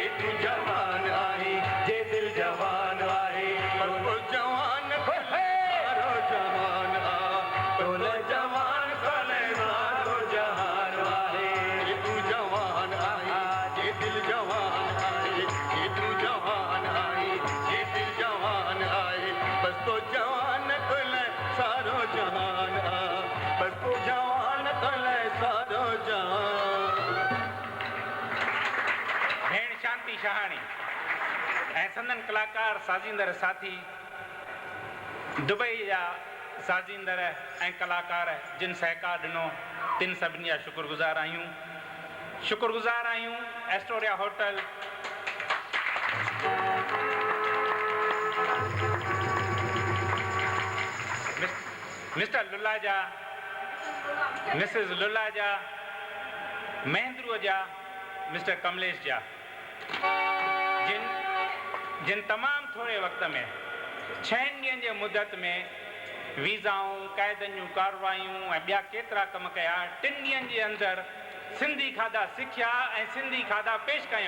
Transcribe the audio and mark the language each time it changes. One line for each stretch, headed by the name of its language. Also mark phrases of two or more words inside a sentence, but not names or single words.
Sindhi: तू जवान आई जे दिल जवान आई पर वो जवान सारो जहान आ तोले जवान कले सारो जहान आई जे तू जवान आई जे दिल जवान आई जे तू जवान आई जे दिल जवान आई बस तो जवान कले सारो जहान आ बस तो जवान कले सारो जहान। भेण शांति शहाणी ऐं संदन कलाकार साज़ींदड़ साथी दुबई जा साज़ींदड़ ऐं कलाकार जिन सहकार ॾिनो तिन सभिनी जा शुक्रगुज़ार आहियूं एस्टोरिया होटल मिस्टर लुलाजा मिसिस लुलाजा महेंद्रू जा मिस्टर कमलेश जा जिन तमामु थोरे वक़्त में 6 ॾींहंनि जे मुदत में वीज़ाऊं क़ाइदनि जूं कारवायूं ऐं ॿिया केतिरा कम कया 3 ॾींहंनि जे अंदरि सिंधी खाधा सिखिया ऐं सिंधी खाधा पेश कयूं।